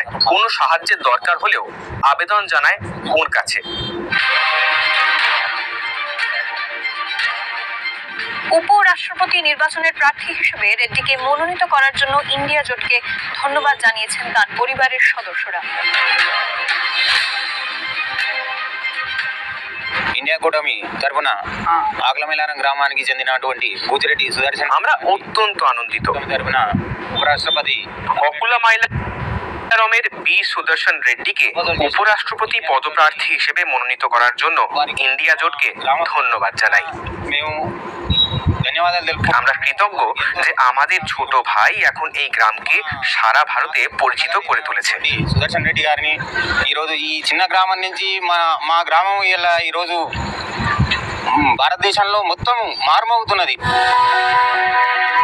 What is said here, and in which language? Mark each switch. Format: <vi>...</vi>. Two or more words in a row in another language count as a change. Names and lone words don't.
<bn>কোনো সাহায্যের দরকার হলেও আবেদন জানায় ওর কাছে। উপরাষ্ট্রপতি নির্বাচনের প্রার্থী হিসেবে রেড্ডিকে মনোনীত করার জন্য ইন্ডিয়া জোটকে ধন্যবাদ জানিয়েছেন তার পরিবারের সদস্যরা।</bn> <te>ఇండియా కూటమి తరఫున ఆకులమైలారం గ్రామానికి చెందినటువంటి బూచిరెడ్డి సుదర్శన్</te> <bn>আমরা অত্যন্ত আনন্দিত।</bn> <te>తరఫున ఉపరాష్ట్రపతి</te> <bn>অকুলমাইলারমের বি সুদর্শন রেড্ডিকে উপরাষ্ট্রপতি পদপ্রার্থী হিসেবে মনোনীত করার জন্য ইন্ডিয়া জোটকে ধন্যবাদ জানাই।</bn> <te>మేము ధన్యవాదాలు తెలుపు।</te> <bn>আমরা কৃতজ্ঞ যে আমাদের ছোট ভাই এখন এই গ্রামকে সারা ভারতে পরিচিত করে তুলেছে।</bn> <te>సుదర్శన్ రెడ్డి గారిని ఈరోజు ఈ చిన్న గ్రామం నుంచి మా గ్రామం ఇలా ఈరోజు భారతదేశంలో మొత్తం మారుమోగుతున్నది।</te>